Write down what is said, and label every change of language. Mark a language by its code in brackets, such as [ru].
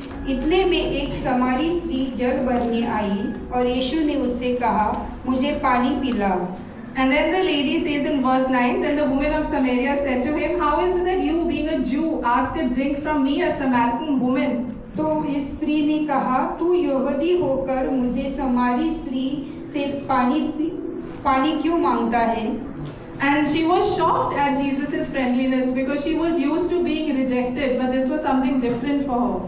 [hi] इतने में एक समारी स्त्री जल भरने आई और यीशु ने उससे कहा, मुझे पानी पिला। [en] And then the lady says in verse 9, then the woman of Samaria said to him, how is it that you, being a Jew, ask a drink from me, a Samaritan woman? [hi] तो इस स्त्री ने कहा, तू यहूदी होकर मुझे समारी स्त्री से पानी क्यों मांगता है? [en] And she was shocked at Jesus' friendliness because she was used to being rejected, but this was something different for her.